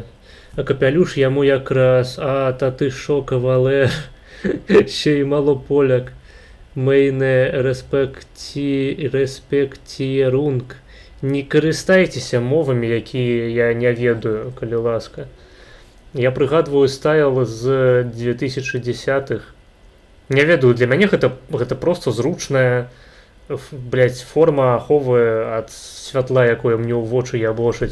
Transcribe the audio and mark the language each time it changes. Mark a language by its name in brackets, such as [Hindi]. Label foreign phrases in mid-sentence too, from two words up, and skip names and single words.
[Belarusian] А капялюш яму якраз, [Ukrainian] а та ты шо, [Belarusian] кавалер, [Ukrainian] ще й мало поляк. [German] Meine Respektierung. [Belarusian] Не карыстайцеся мовамі, якія я не ведаю, калі ласка. Я прыгадваю стайл з 2010-х. Не ведаю, для мяне гэта просто зручная, блядь, форма аховы ад святла, якое мне ў вочы ябошыць.